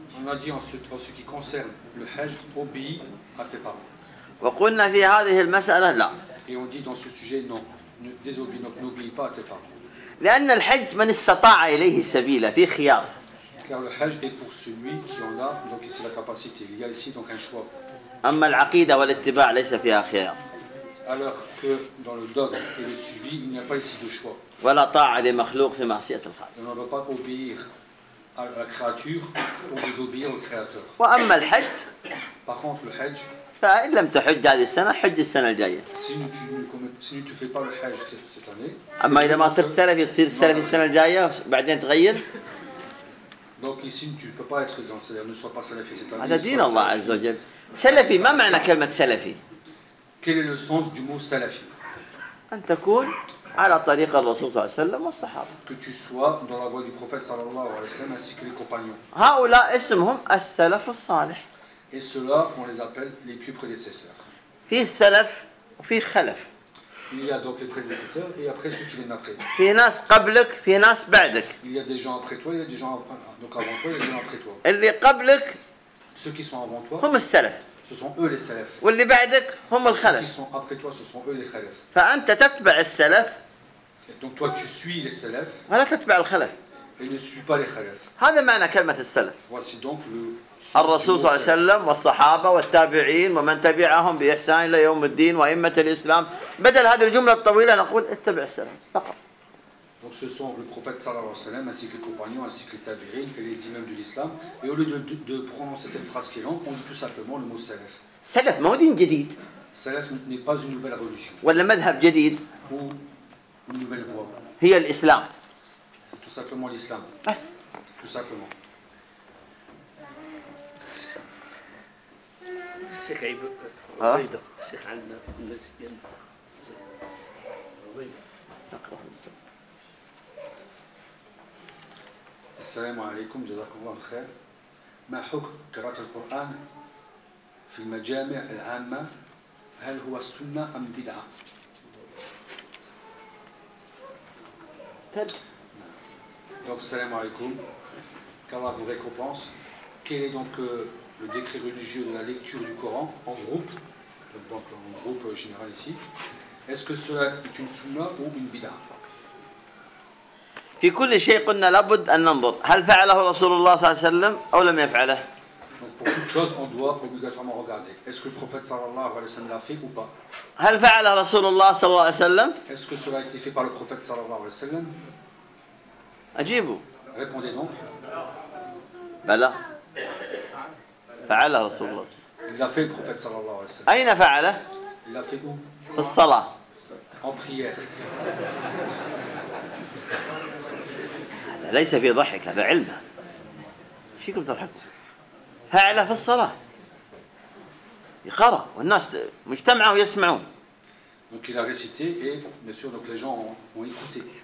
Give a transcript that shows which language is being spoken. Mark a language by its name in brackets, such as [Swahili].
[French] en ce qui concerne le hajj, obéis à tes parents. Et on dit dans ce sujet, non, ne désobéis, donc n'obéis pas à tes parents. Car le hajj est pour celui qui en a, donc ici la capacité. Il y a ici donc un choix. [Arabic] أما العقيدة والاتباع ليس فيها خيار. [French] Alors que dans le dogme et le suivi, il n'y a pas ici de choix. [Arabic] ولا طاعة لمخلوق في معصية الخالق. [French] On ne peut pas obéir à la créature pour désobéir au créateur. [Arabic] وأما الحج. [French] Par contre, le hajj. [Arabic] فإن لم تحج هذه السنة، حج السنة الجاية. [French] Si tu ne fais pas le hajj cette année. [Arabic] أما إذا ما صرت سلفي تصير سلفي السنة الجاية بعدين تغير. [French] Donc ici, tu ne peux pas être dans le salafi, ne sois pas salafi cette année. [Arabic] هذا دين الله عز وجل. سلفي ما معنى كلمة سلفي؟ [French] Quel est le sens du mot salafi؟ [Arabic] أن تكون على طريق الرسول صلى الله عليه وسلم والصحابة. [French] Que tu sois dans la voie du prophète صلى الله عليه وسلم ainsi que les compagnons. [Arabic] هؤلاء اسمهم السلف الصالح. [French] Et ceux-là on les appelle les plus prédécesseurs. [Arabic] فيه سلف وفيه خلف. [French] Il y a donc les prédécesseurs et après ceux qui viennent après. [Arabic] فيه ناس قبلك فيه ناس بعدك. [French] Il y a des gens après toi, il y a des gens donc avant toi, il y a des gens après toi. [Arabic] اللي قبلك [French] Ceux qui sont avant toi, [Arabic] هم السلف. [French] Ce sont eux les salaf. [Arabic] واللي بعدك هم الخلف. [French] Ceux qui sont après toi, ce sont eux les خلف. [Arabic] فأنت تتبع السلف. [French] Et donc toi tu suis les salaf. [Arabic] ولا تتبع الخلف. [French] Et ne suis pas les خلف. [Arabic] هذا معنى كلمة السلف. [French] Voici donc le. [Arabic] الرسول صلى الله عليه وسلم والصحابة والتابعين ومن تبعهم بإحسان إلى يوم الدين وأئمة الإسلام. بدل هذه الجملة الطويلة نقول اتبع السلف فقط. [French] Donc ce sont le prophète sallallahu alayhi wa sallam ainsi que les compagnons ainsi que les tabi'in et les imams de l'islam. Et au lieu de prononcer cette phrase qui est longue, on dit tout simplement le mot salaf. [Arabic] Salaf, ma houdin jadid. [French] Salaf n'est pas une nouvelle religion. Ou le [Arabic] madhab jadid. [French] Ou une nouvelle voie. [Arabic] Hiya l'islam. [French] C'est tout simplement l'islam. [Arabic] Bas. [French] Tout simplement. Sheikh Aïb. Aïda. Sheikh Anna. Aïda. [Arabic] السلام عليكم جزاكم الله خير ما حكم قراءة القرآن في المجامع العامة هل هو السنة أم بدعة؟ تل. [French] Donc [Arabic] السلام عليكم [French] qu'Allah vous récompense. Quel est donc le décret religieux de la lecture du Coran en groupe donc en groupe général ici, est-ce que cela est une sunna ou une bida? [Arabic] في كل شيء قلنا لابد أن ننظر هل فعله رسول الله صلى الله عليه وسلم أو لم يفعله؟ [French] pour toute chose on doit obligatoirement regarder est-ce que le prophète صلى الله عليه وسلم l'a fait ou pas؟ [Arabic] هل فعله رسول الله صلى الله عليه وسلم؟ [French] est-ce que cela a été fait par le prophète صلى الله عليه وسلم؟ [Arabic] أجيبوا. [French] répondez donc. [Arabic] بلى. فعله رسول الله. [French] il l'a fait le prophète صلى الله عليه وسلم. [Arabic] أين فعله؟ [French] il l'a fait où؟ [Arabic] في الصلاة. [French] en prière. [Arabic] ليس في ضحك هذا علمه شيكم تضحكوا فعله في الصلاة يقرأ والناس مجتمعة ويسمعون [French] donc il a récité et bien sûr donc les gens ont écouté